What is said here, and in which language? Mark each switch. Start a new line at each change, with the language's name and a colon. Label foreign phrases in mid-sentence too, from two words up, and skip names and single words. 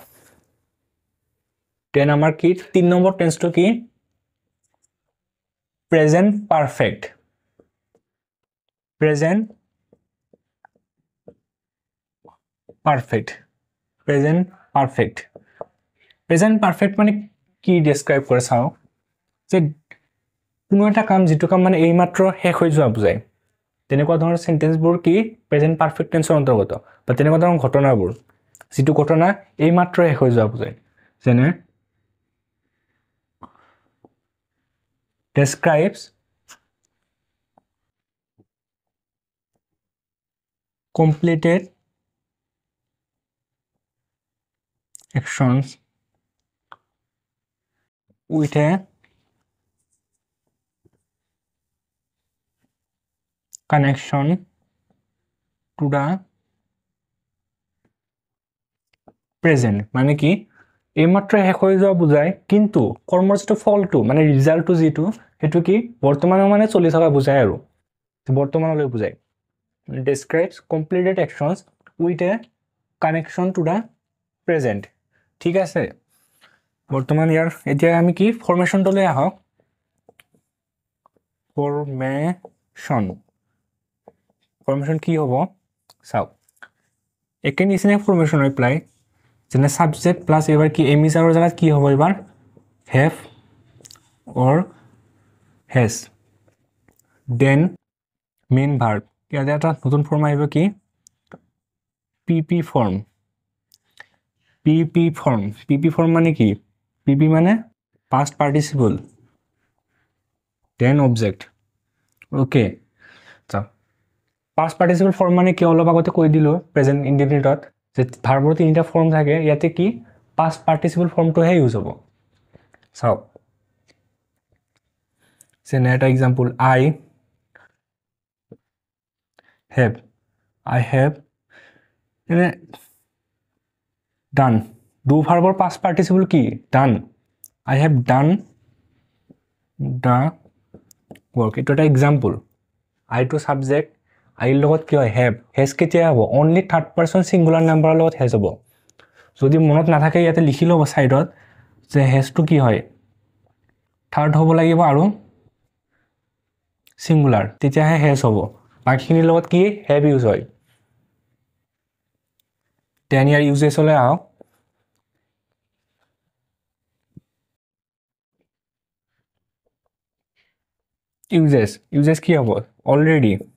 Assamese: দেন আমাৰ কি 3 নম্বৰ টেন্সটো কি
English: present perfect present perfect
Assamese: মানে কি ডেসক্রাইব কৰে চাও যে কোনো এটা কাম যেটো কাম মানে এই মাত্ৰ শেষ হৈ যোৱা বুজায় তেনেকুৱা ধৰণৰ সেন্টেন্সবোৰ কি
English: present perfect tense
Assamese: অন্তৰ্গত বা তেনেকুৱা ধৰণৰ ঘটনাবোৰ যেটো ঘটনা এই মাত্ৰ শেষ হৈ যোৱা বুজায় যেনে
English: describes completed actions with a connection to the present
Assamese: মানে কি এই মাত্ৰ শেষ হৈ যোৱা বুজায় কিন্তু কৰ্মৰ যেটো ফলটো মানে ৰিজাল্টটো যেটো হেতু কি বৰ্তমানৰ মানে চলি থকা বুজায় আৰু বৰ্তমানলৈ বুজায়
English: describes completed actions with a connection to the present
Assamese: ঠিক আছে বৰ্তমান ইয়াৰ এতিয়া আমি কি ফৰমেশনটো লৈ আহক ফৰমেশন কি হ'ব চাও একে নিচিনা ফৰমেশন এপ্লাই যেনে
English: subject plus
Assamese: এবাৰ কি এমিজাৰৰ জাগাত কি হ'ব এবাৰ
English: have or has then main verb
Assamese: ইয়াতে এটা নতুন ফর্ম আহিব কি PP form মানে কি PP মানে
English: past participle then object okay so past participle
Assamese: form মানে কি অলপ আগতে কৈ দিলো
English: present indefinite
Assamese: যে ভাৰ্বৰ তিনিটা ফর্ম থাকে ইয়াতে কি
English: past participle
Assamese: ফর্মটো হে ইউজ হ'ব চাও যেনে এটা এক্সাম্পল
English: I have done
Assamese: do ভাৰ্বৰ
English: past participle
Assamese: কি done
English: I have done the
Assamese: work এটা এটা এক্সাম্পল I to subject I লগত কি হয়
English: have has
Assamese: কেতিয়া হ'ব
English: only third person singular number
Assamese: লগত has হ'ব যদি মনত না থাকে ইয়াতে লিখি লব সাইডত যে
English: has to
Assamese: কি হয় থাৰ্ড হ'ব লাগিব আৰু সিঙ্গুলার তেতিয়া হে has হ'ব বাকিখিনিৰ লগত কি have ইউজ হয় দেন ইয়াৰ ইউজেছ হলে আও uses কি হ'ব already